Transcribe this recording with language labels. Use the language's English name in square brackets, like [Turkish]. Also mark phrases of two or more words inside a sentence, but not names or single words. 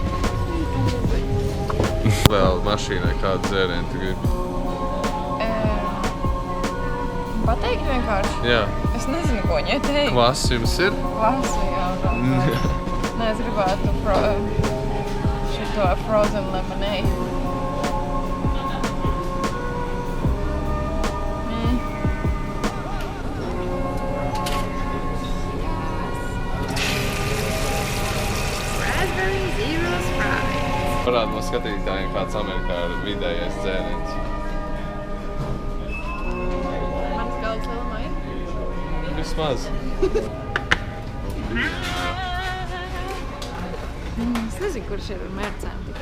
[Latvian] Vēl mašīnai kādu dzērienu tu gribi? Pateikt vienkārši? Jā. Es nezinu, ko viņai teikt. Kvass jums ir? Klasu, jā. Nē, es gribētu šito [English] frozen lemonade. [Latvian] Raspberry Zero Sprite. Parāda no skatītājiem, kāds Amerikā ir vidējais dzēriens. Manas galvas lielumā ir? Vismaz. Es nezinu, kurš ir ar mērcēm tikai.